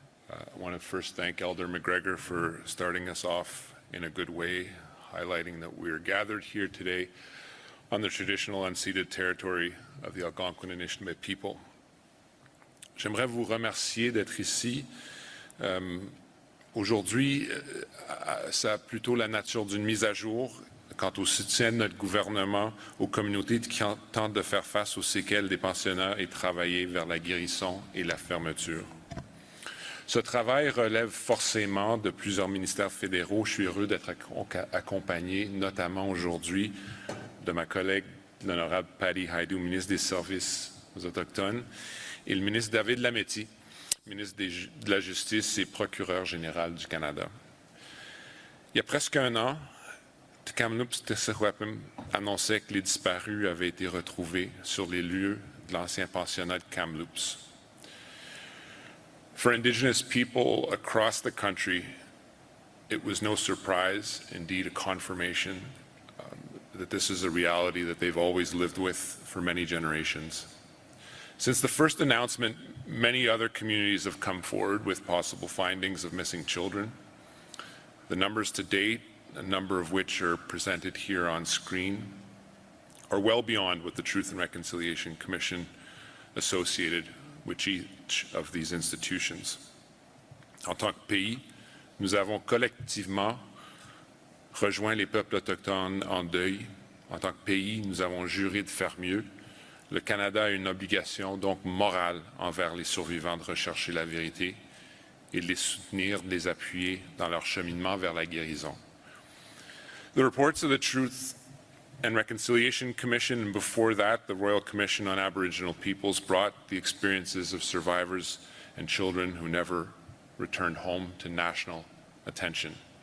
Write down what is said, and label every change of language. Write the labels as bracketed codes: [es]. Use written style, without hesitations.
[en] I want to first thank Elder McGregor for starting us off in a good way, highlighting that we are gathered here today on the traditional unceded territory of the Algonquin and Anishinaabe people. [fr] J'aimerais vous remercier d'être ici. Aujourd'hui, ça a plutôt la nature d'une mise à jour quant au soutien de notre gouvernement aux communautés qui tentent de faire face aux séquelles des pensionnats et travailler vers la guérison et la fermeture. Ce travail relève forcément de plusieurs ministères fédéraux. Je suis heureux d'être accompagné, notamment aujourd'hui, de ma collègue, l'honorable Patty Hajdu, ministre des Services aux Autochtones, et le ministre David Lametti, ministre de la Justice et procureur général du Canada. Il y a presque un an, Kamloops Tessahwapim annonçait que les disparus avaient été retrouvés sur les lieux de l'ancien pensionnat de Kamloops. [en] For Indigenous people across the country, it was no surprise, indeed a confirmation, that this is a reality that they've always lived with for many generations. Since the first announcement, many other communities have come forward with possible findings of missing children. The numbers to date, a number of which are presented here on screen, are well beyond what the Truth and Reconciliation Commission associated with each of these institutions. [fr] En tant que pays, nous avons collectivement rejoint les peuples autochtones en deuil. En tant que pays, nous avons juré de faire mieux. Le Canada a une obligation donc morale envers les survivants de rechercher la vérité et de les soutenir, de les appuyer dans leur cheminement vers la guérison. [en] The reports of the Truth and Reconciliation Commission, and before that, the Royal Commission on Aboriginal Peoples, brought the experiences of survivors and children who never returned home to national attention.